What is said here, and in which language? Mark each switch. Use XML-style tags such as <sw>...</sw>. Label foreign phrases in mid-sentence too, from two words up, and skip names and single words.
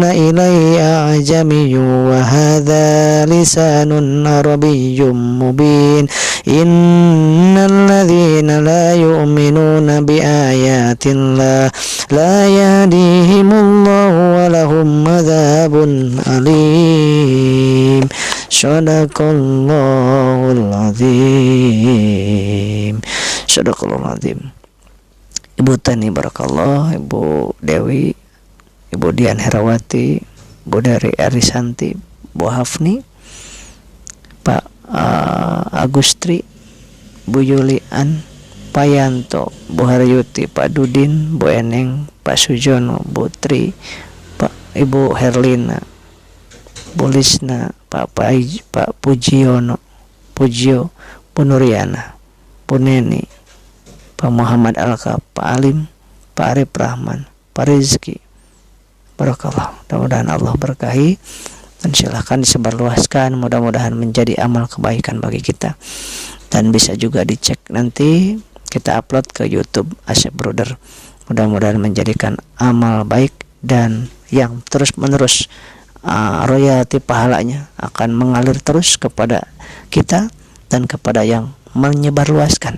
<ar>إليه أعجمي وهذا لسان عربي مبين إن الذين لا يؤمنون بآيات الله لا يهديهم الله ولهم عذاب أليم صدق الله العظيم. صدق الله العظيم.</ar> <id>Ibu Tani barakallah, Ibu Dewi, Ibu Dian Herawati, Ibu dari Arisanti, Bu Hafni, Pak Agustri, Bu Yulian, Pak Yanto, Bu Haryuti, Pak Dudin, Bu Eneng, Pak Sujono, Bu Tri, Pak Ibu Herlina, Bu Lisna, Pak Pujio, Bu Nuriana, Bu Neni, Pak Muhammad Alka, Pak Alim, Pak Arif Rahman, Pak Rizki. Barakallah. Mudah-mudahan Allah berkahi dan silahkan disebarluaskan, mudah-mudahan menjadi amal kebaikan bagi kita. Dan bisa juga dicek nanti kita upload ke YouTube Asep Brother. Mudah-mudahan menjadikan amal baik dan yang terus-menerus royalti pahalanya akan mengalir terus kepada kita dan kepada yang menyebarluaskan.</id>